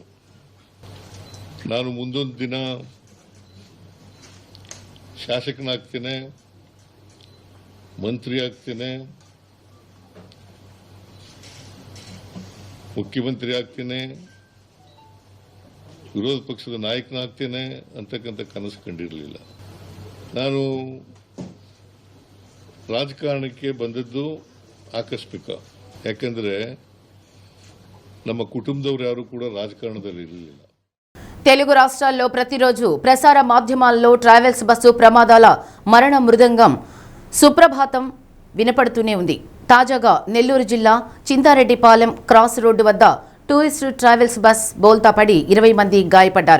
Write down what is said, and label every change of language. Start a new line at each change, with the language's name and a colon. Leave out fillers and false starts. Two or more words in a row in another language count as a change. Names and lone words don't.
Kannada: ನಾನು ಮುಂದೊಂದು ದಿನ ಶಾಸಕನಾಗ್ತೇನೆ, ಮಂತ್ರಿ ಆಗ್ತೇನೆ, ಮುಖ್ಯಮಂತ್ರಿ ಆಗ್ತೇನೆ, ವಿರೋಧ ಪಕ್ಷದ ನಾಯಕನಾಗ್ತೇನೆ ಅಂತಕ್ಕಂಥ ಕನಸು ಕಂಡಿರಲಿಲ್ಲ. ನಾನು ರಾಜಕಾರಣಕ್ಕೆ ಬಂದದ್ದು ಆಕಸ್ಮಿಕ. ಯಾಕಂದ್ರೆ ನಮ್ಮ ಕುಟುಂಬದವರು ಯಾರು ಕೂಡ ರಾಜಕಾರಣದಲ್ಲಿ ಇರಲಿಲ್ಲ.
Telugu: తెలుగు రాష్ట్రాల్లో ప్రతిరోజు ప్రసార మాధ్యమాల్లో ట్రావెల్స్ బస్సు ప్రమాదాల మరణ మృదంగం సుప్రభాతం వినపడుతూనే ఉంది. తాజాగా నెల్లూరు జిల్లా చింతారెడ్డిపాలెం క్రాస్ రోడ్డు వద్ద టూరిస్ట్ ట్రావెల్స్ బస్ బోల్తా పడి 20 మంది గాయపడ్డారు.